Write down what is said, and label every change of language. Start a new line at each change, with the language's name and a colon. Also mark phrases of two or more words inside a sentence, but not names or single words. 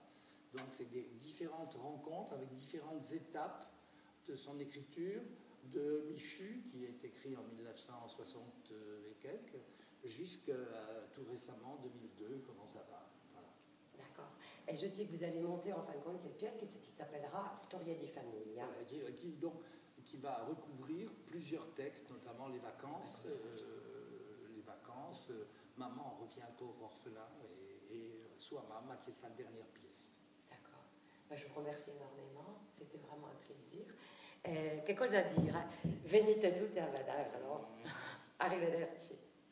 French: Donc c'est des différentes rencontres avec différentes étapes de son écriture, de Michu, qui est écrit en 1960 et quelques, jusqu'à tout récemment, 2002, comment ça va. Voilà. D'accord. Et je sais que vous allez monter en fin de compte cette pièce qui s'appellera Storie di famiglia. Qui va recouvrir plusieurs textes, notamment les vacances, Maman revient pauvre orphelin et Sua Mamma, qui est sa dernière pièce. D'accord. Je vous remercie énormément, c'était vraiment un plaisir.
Italian: Che cosa dire? Venite tutti a vederlo. Arrivederci.